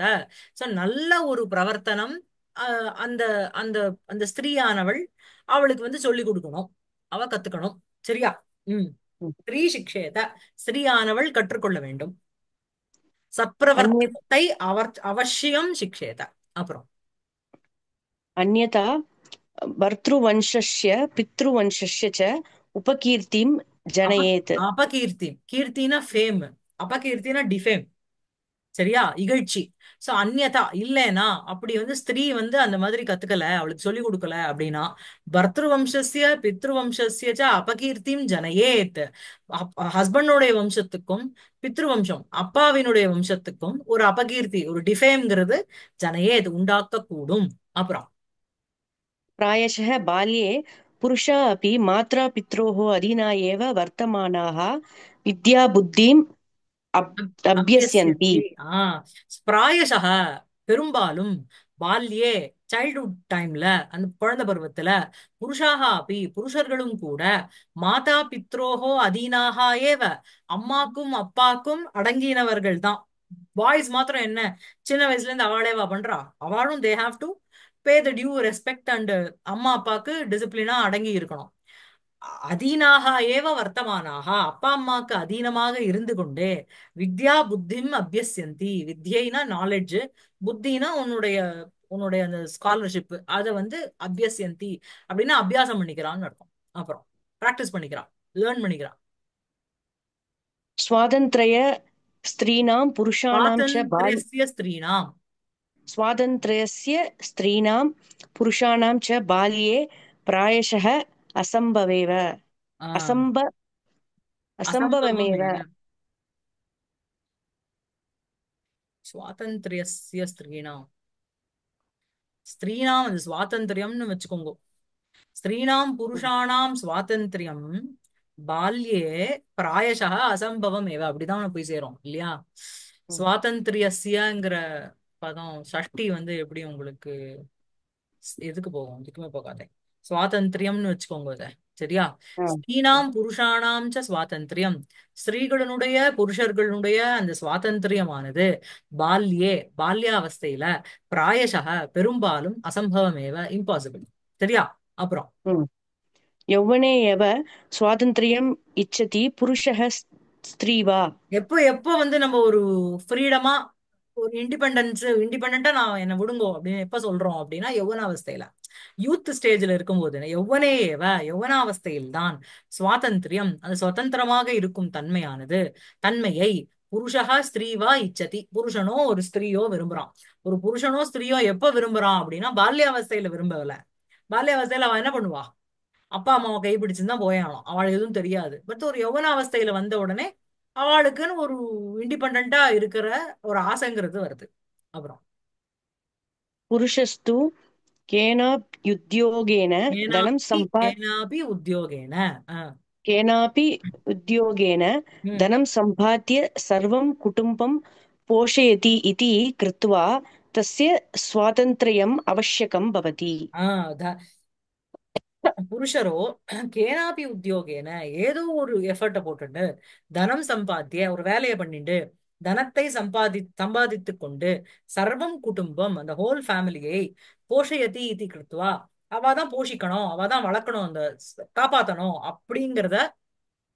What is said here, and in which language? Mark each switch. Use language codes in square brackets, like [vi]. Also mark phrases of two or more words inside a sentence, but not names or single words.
[ta] சோ நல்ல ஒரு பிரவர்த்தனம், அந்த அந்த அந்த ஸ்திரீயானவள் அவளுக்கு வந்து சொல்லி கொடுக்கணும், அவ கத்துக்கணும். சரியா? ம். [sa] स्त्री शिक्षेत, [ta] ஸ்திரீயானவள் கற்றுக்கொள்ள வேண்டும். [sa] अन्य [ta] சத்பிரவர்த்தனத்தை அவர் [sa] अवश्यं शिक्षेत. [ta] அப்புறம் [sa] अन्यथा भर्तृवंशस्य पितृवंशस्य च उपकीर्तिं அப जनयेत्। [ta] அபகீர்த்தி, கீர்த்தினா ஃபேம், அபகீர்த்தினா டிஃபேம். சரியா? இகழ்ச்சி. சோ அந்யதா இல்லைனா, அப்படி வந்து ஸ்திரீ வந்து அந்த மாதிரி கத்துக்கல, அவளுக்கு சொல்லி கொடுக்கல அப்படின்னா, [sa] भर्तृवंशस्य पितृवंशस्य च अपकीर्तिं जनयेत्. [ta] ஹஸ்பண்டோடைய வம்சத்துக்கும் பித்ருவம்சம் அப்பாவினுடைய வம்சத்துக்கும் ஒரு அபகீர்த்தி, ஒரு டிஃபேம்ங்கிறது ஜனயேத் உண்டாக்க கூடும். அப்புறம் [sa] प्रायशः बाल्ये पुरुषाः अपि मातापित्रोः अधीना एव वर्तमानाः विद्याबुद्धिम् अभ्यस्यन्ति। अभ्यस्यन्ति. [ta] பிராயசக, பெரும்பாலும் பால்யே, [en] childhood time, [ta] அந்த குழந்தை பருவத்துல, புருஷாக அப்படி புருஷர்களும் கூட [sa] मातापित्रोः अधीनाः एव, [ta] அம்மாக்கும் அப்பாக்கும் அடங்கினவர்கள் தான். பாய்ஸ் மாத்திரம் என்ன, சின்ன வயசுல இருந்து அவளேவா பண்றா, அவளும் [en] they have to pay the due respect and [ta] அம்மா அப்பாக்கு டிசிப்ளினா அடங்கி இருக்கணும். [sa] अधीनाः एव वर्तमानाः, [ta] அப்பா அம்மாக்கு அதீனமாக இருந்து கொண்டே [sa] विद्या बुद्धिम् अभ्यस्यन्ति. [ta] வித்யைனா நாலேஜ், புத்தினா உன்னுடைய உன்னுடைய அந்த ஸ்காலர்ஷிப், அதை வந்து அபியஸ்யந்தி அப்படின்னா அபியாசம் பண்ணிக்கிறான்னு அர்த்தம். அப்புறம் பிராக்டிஸ் பண்ணிக்கிறான், லேர்ன் பண்ணிக்கிறான். [sa] स्वातन्त्र्य स्त्रीणां पुरुषाणां च स्वातन्त्र्यस्य स्त्रीणाम्. स्वातन्त्र्यस्य स्त्रीणां पुरुषाणां च बाल्ये प्रायशः असम्भवेव ஆஹ் असम्भ [ta] அசம்பவம் [sa] असम्भवमेव। ஏவ. [ta] சுவாதந்திரஸ்ய ஸ்திரீனாம், ஸ்திரீனாம் அது சுவாதந்திரியம்னு வச்சுக்கோங்க. [sa] स्त्रीणां पुरुषाणां स्वातन्त्र्यं बाल्ये प्रायशः असम्भवं एव, [ta] அப்படிதான் போய் சேரும் இல்லையா? சுவாதந்திரியஸ்யங்கிற பதம் ஷஷ்டி வந்து எப்படி உங்களுக்கு எதுக்கு போகும்? எதுக்குமே போகாதே. சுவாதந்திரியம்னு வச்சுக்கோங்க இத. சரியா? [sa] स्त्रीणां पुरुषाणां च स्वातन्त्र्यम्, [ta] ஸ்திரீகளுடைய புருஷர்களுடைய அந்த சுவாதந்திரியமானது பால்யே, பால்யாவஸ்தையில, பிராயசः பெரும்பாலும் அசம்பவமேவ, இம்பாசிபிள். சரியா? அப்புறம் [sa] यौवने एव स्वातन्त्र्यम् इच्छति पुरुषः स्त्री वा। [ta] எப்போ எப்போ வந்து நம்ம ஒரு ஃப்ரீடமா, ஒரு இண்டிபெண்டா நான் என்ன விடுங்கோ அப்படின்னு எப்ப சொல்றோம் அப்படின்னா, யௌவனாவஸ்தையில, [en] youth stage [ta] இருக்கும்போது, யௌவனேயவ யௌவனாவஸ்தையில் தான் சுவாதந்திரியம், அது சுதந்திரமாக இருக்கும் தன்மையானது, தன்மையை [sa] पुरुषः स्त्री वा इच्छति, [ta] புருஷனோ ஒரு ஸ்திரீயோ விரும்புறான். ஒரு புருஷனோ ஸ்திரீயோ எப்ப விரும்புறான் அப்படின்னா பால்யாவஸ்தையில விரும்பல. பால்யாவஸ்தையில அவன் என்ன பண்ணுவா, அப்பா அம்மாவை கைப்பிடிச்சுன்னு தான் போயாகணும், அவள் எதுவும் தெரியாது. பட் ஒரு யௌவன அவஸ்தையில வந்த உடனே அவளுக்குன்னு ஒரு இண்டிபெண்டா இருக்கிற ஒரு ஆசைங்கிறது வருது. அப்புறம் [sa] पुरुषस्तु केनाप्युद्योगेन धनं केनापि उद्योगेन. அஹ், केनापि उद्योगेन ம், धनं सम्पाद्य सर्वं कुटुम्बं पोषयति इति कृत्वा तस्य स्वातन्त्र्यम् आवश्यकं भवति। [ta] ஆஹ், புருஷரோ [sa] केनापि उद्योगेन [ta] ஏதோ ஒரு எஃபர்ட்டை போட்டுட்டு, [sa] धनं सम्पाद्य [ta] ஒரு வேலையை பண்ணிட்டு, தனத்தை சம்பாதித்துக் கொண்டு, [sa] सर्वं कुटुम्बं [ta] அந்த [en] whole family [sa] पोषयति इति कृत्वा, [ta] அவ தான் போஷிக்கணும், அவ தான் வளர்க்கணும், அந்த காப்பாத்தணும் அப்படிங்கிறத